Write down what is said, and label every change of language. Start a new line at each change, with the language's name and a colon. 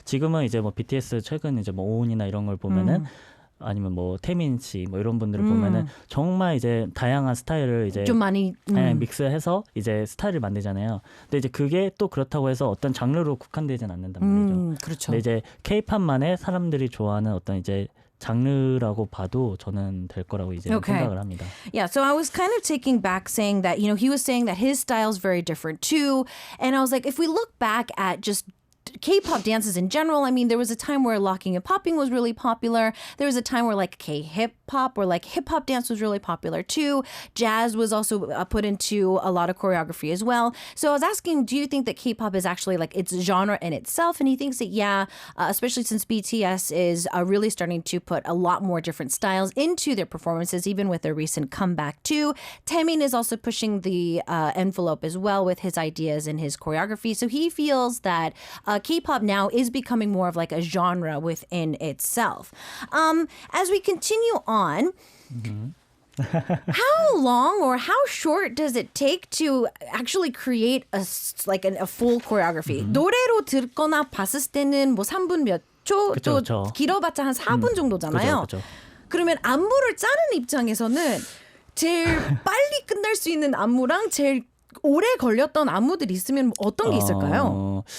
Korean: 지금은 이제 뭐 BTS 최근 이제 뭐 오은이나 이런 걸 보면은 아니면 뭐 태민 씨 뭐 이런 분들을 보면은 정말 이제 다양한 스타일을 이제 좀 많이 믹스해서 이제 스타일을 만들잖아요. 근데 이제 그게 또 그렇다고 해서 어떤 장르로 국한되진 않는단 말이죠. 그렇죠. 근데 이제 K-팝만의 사람들이 좋아하는 어떤 이제 장르라고 봐도 저는 될 거라고 이제 생각을 합니다.
English: Yeah, so I was kind of taking back saying that, he was saying that his style is very different too. And I was like, if we look back at just K-pop dances in general, I mean, there was a time where locking and popping was really popular. There was a time where like K-hip-hop or like hip-hop dance was really popular too. Jazz was also put into a lot of choreography as well. So I was asking, do you think that K-pop is actually like its genre in itself? And he thinks that, especially since BTS is really starting to put a lot more different styles into their performances, even with their recent comeback too. Taemin is also pushing the envelope as well with his ideas and his choreography. So he feels that K-pop now is becoming more of like a genre within itself. As we continue on, how long or how short does it take to actually create a full choreography?
Korean: 노래로 듣거나 봤을 때는 뭐 3분 몇 초, 또 길어봤자 한 4분 정도잖아요. 그쵸. 그러면 안무를 짜는 입장에서는 제일 빨리 끝날 수 있는 안무랑 제일 오래 걸렸던 안무들이 있으면 어떤 게 있을까요?